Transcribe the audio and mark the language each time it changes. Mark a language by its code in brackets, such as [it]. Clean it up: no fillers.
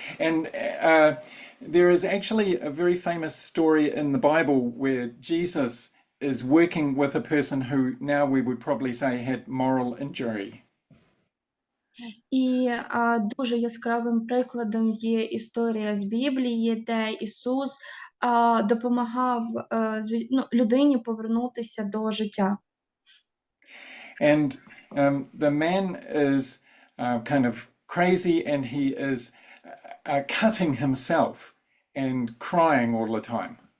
[en] And there is actually a very famous story in the Bible where Jesus is working with a person who now we would probably say had moral injury. [uk] І дуже яскравим прикладом є історія з Біблії, де Ісус допомагав людині повернутися до життя. [en] And the man is kind of crazy and he is cutting himself and crying all the time.